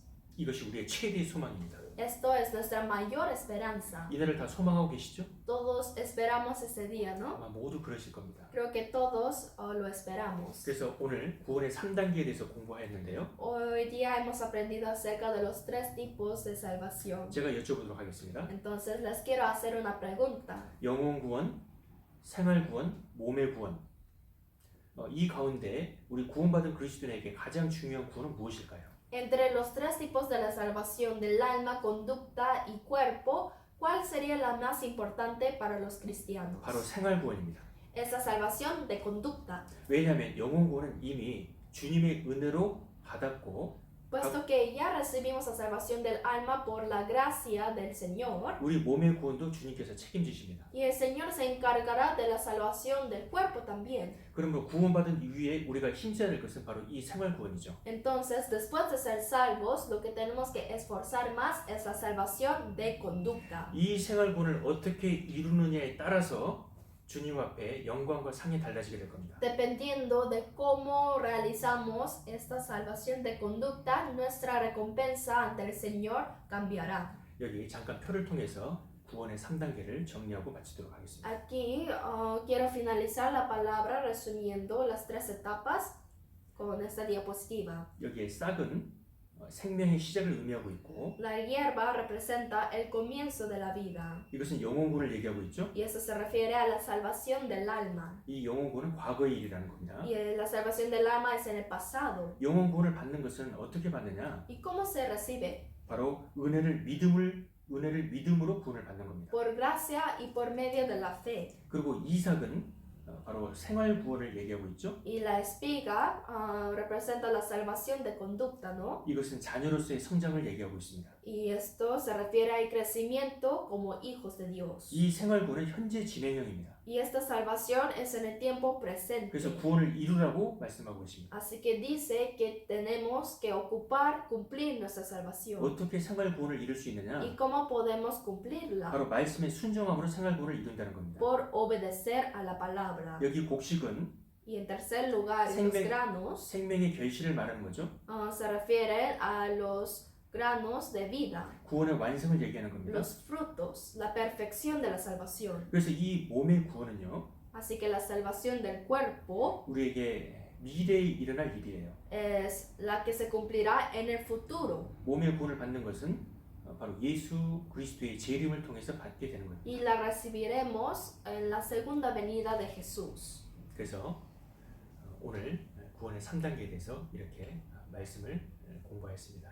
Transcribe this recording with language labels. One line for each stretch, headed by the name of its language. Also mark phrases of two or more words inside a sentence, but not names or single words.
Korean: 이것이 우리의 최대의 소망입니다.
Spanish: Esto es nuestra mayor esperanza.
Korean: 이날을 다 소망하고 계시죠?
Spanish: Todos esperamos ese día, ¿no?
Korean: 아마 모두 그러실 겁니다.
Spanish: Creo que todos lo esperamos.
Korean: 그래서 오늘 구원의 3단계에 대해서 공부하였는데요.
Spanish: Hoy día hemos aprendido acerca de los 3 tipos de salvación.
Korean: 제가 여쭤보도록 하겠습니다.
Spanish: Entonces les quiero hacer una pregunta.
Korean: 영혼 구원, 생활 구원, 몸의 구원. 이 가운데 우리 구원받은 그리스도인에게 가장 중요한 구원은 무엇일까요?
Spanish: Entre los 3 tipos de la salvación del alma, conducta y cuerpo, ¿cuál sería la más importante para los cristianos?
Korean: 바로 생활 구원입니다.
Spanish: Es la salvación de conducta,
Korean: 왜냐하면 영혼 구원은 이미 주님의 은혜로 받았고
Spanish: puesto que ya recibimos la salvación del alma por la gracia del Señor,
Korean: 우리 몸의 구원도 주님께서 책임지십니다.
Spanish: y el Señor se encargará de la salvación del cuerpo también.
Korean: 그러므로 구원받은 이후에 우리가 힘써야 될 것은 바로 이 생활 구원이죠.
Spanish: Entonces, después de ser salvos, lo que tenemos que esforzar más es la salvación de conducta.
Korean: 이 생활 구원을 어떻게 이루느냐에 따라서 주님 앞에 영광과 상이 달라지게 될 겁니다.
Spanish: Dependiendo de cómo realizamos esta salvación de conducta, nuestra recompensa ante el Señor cambiará.
Korean: 여기 잠깐 표를 통해서 구원의 3단계를 정리하고 마치도록 하겠습니다.
Spanish: Aquí quiero finalizar la palabra resumiendo las 3 etapas con esta diapositiva.
Korean: 여기에 싹은 생명의 시작을 의미하고 있고
Spanish: La hierba representa el comienzo de la vida
Korean: 이것은 영혼구원을 얘기하고 있죠.
Spanish: y eso se refiere a la salvación del alma.
Korean: 이 영혼구원은 과거의 일이라는 겁니다.
Spanish: Y la salvación del alma es en el pasado.
Korean: 영혼구원을 받는 것은 어떻게 받느냐?
Spanish: ¿Y cómo se recibe?
Korean: 바로 은혜를 믿음으로 구원을 받는 겁니다.
Spanish: Por gracia y por medio de la fe.
Korean: 그리고 이삭은 바로 생활 구원을 얘기하고 있죠.
Spanish: Y la espiga representa la salvación de conducta, ¿no?
Korean: 이것은 자녀로서의 성장을 얘기하고 있습니다.
Spanish: Y esto se refiere al crecimiento como hijos de Dios.
Korean: 이 생활 구원은 현재 진행형입니다.
Spanish: Y esta salvación es en el tiempo presente.
Korean: 그래서 구원을 이루라고 말씀하고 있습니다.
Spanish: Así que dice que tenemos que cumplir nuestra salvación.
Korean: 어떻게 생활 구원을 이룰 수 있느냐?
Spanish: ¿Y cómo podemos cumplirla?
Korean: 바로 말씀의 순종함으로 생활 구원을 이룬다는 겁니다.
Spanish: Por obedecer a la palabra.
Korean: 여기 곡식은
Spanish: Y en tercer lugar, los granos
Korean: 생명의 결실을 말하는 거죠.
Spanish: se refieren a los granos de vida,
Korean: 구원의 완성을 얘기하는 겁니다.
Spanish: los frutos, la perfección de la salvación.
Korean: 그래서 이 몸의 구원은요,
Spanish: Así que la salvación del cuerpo
Korean: 우리에게 미래에 일어날 일이에요.
Spanish: es la que se cumplirá en el futuro.
Korean: 몸의 구원을 받는 것은 바로 예수 그리스도의 재림을 통해서 받게 되는 거예요.
Spanish: Y la recibiremos en la segunda venida de Jesús.
Korean: 그래서 오늘 구원의 3단계에 대해서 이렇게 말씀을 공부하였습니다.